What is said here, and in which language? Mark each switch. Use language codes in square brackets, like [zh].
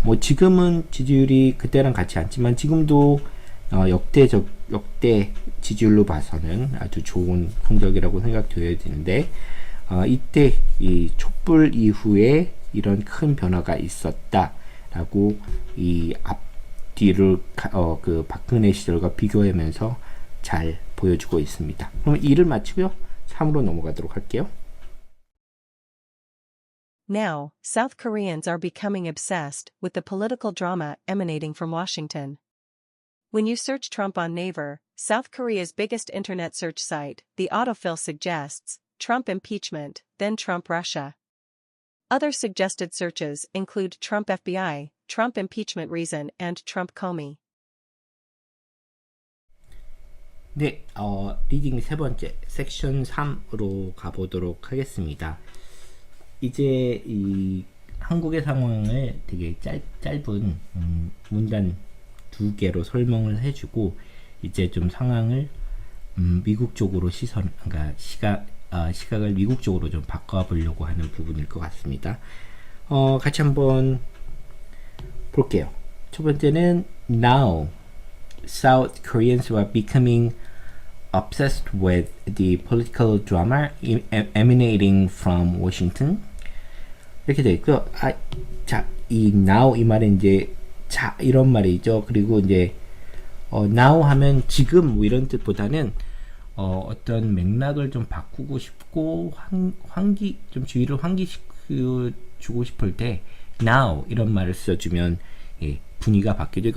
[ko] 뭐 지금은 지지율이 그때랑 같지 않지만 지금도 역대 지지율로 봐서는 아주 좋은 성적이라고 생각되어야 되는데 이때 이 촛불 이후에 이런 큰 변화가 있었다라고 이 앞뒤를 그 박근혜 시절과 비교하면서 잘 보여주고 있습니다. 그럼 2를 마치고요. 3으로 넘어가도록 할게요. [en] Now, South Koreans are becoming obsessed with the political drama emanating from Washington. When you search Trump on Naver, South Korea's biggest internet search site, the autofill suggests Trump impeachment, then Trump Russia. Other suggested searches include Trump FBI, Trump impeachment reason, and Trump Comey. [ko] 네, 리딩 세 번째 섹션 3으로 가보도록 하겠습니다. 이제 이 한국의 상황을 되게 짧은 문단 2개로 설명을 해주고 이제 좀 상황을 미국 쪽으로 그러니까 시각을 미국 쪽으로 좀 바꿔보려고 하는 부분일 것 같습니다. 같이 한번 볼게요. 첫 번째는 [en] Now South Koreans were becoming obsessed with the political drama emanating from Washington. [ko] 이렇게 되어 있고요. 자, 이 now 이 말은 이제 자 이런 말이죠. 그리고 이제 now 하면 지금 뭐 이런 뜻보다는 어떤 맥락을 좀 바꾸고 싶고 좀 주의를 환기시켜주고 싶을 때 now 이런 말을 써주면 분위기가 바뀌죠.